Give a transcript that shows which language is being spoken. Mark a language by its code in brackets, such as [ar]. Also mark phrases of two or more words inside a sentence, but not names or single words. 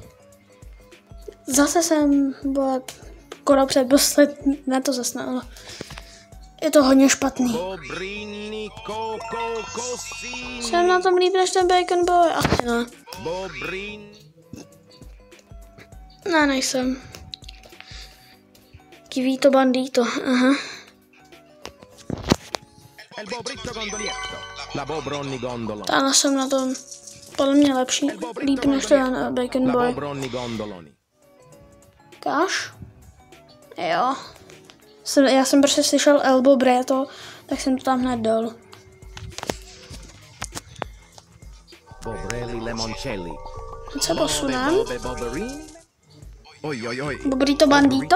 [cs] Zase jsem byla skoro předposlední, ne to zase ne, je to hodně špatný. Bobrini kokosíny. Jsem na tom líp než ten Bacon Boy, asi ne. Bobrini. Ne, nejsem. Kivito bandito, aha. El bobrito gondolietto. La bobroni gondoloni. Táhle jsem na tom podle mě lepší, líp než ten Bacon La Boy. bobroni gondoloni. Káš? Jo. Já jsem prostě slyšel Elbow Breto, tak jsem to tam hned dal. Bobrelli lemoncelli. Teď se posunem. Oj. Bobrito bandito.